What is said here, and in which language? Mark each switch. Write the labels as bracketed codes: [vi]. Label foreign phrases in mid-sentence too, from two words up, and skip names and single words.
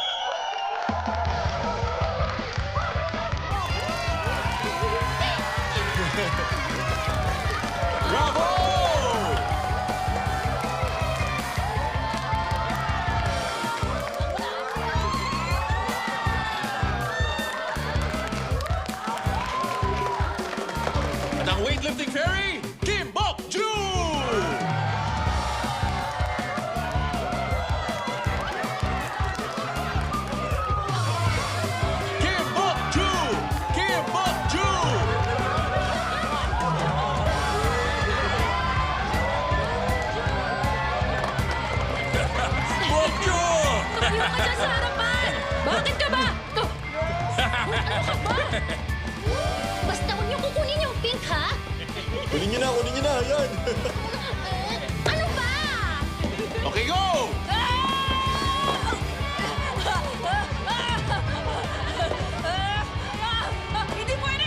[tl] Bravo! At ang [en] weightlifting fairy, [tl] Kim Bok-ju! Kim Bok-ju! Kim Bok-ju! Bok-ju! Tumayo ka dyan sa harapan! Bakit ka ba? Ano ka ba? Basta huwag niyo kukunin yung pink, ha? Kunin niyo na, yan! Ano ba? [en] Okay, go! [tl] Hindi pwede!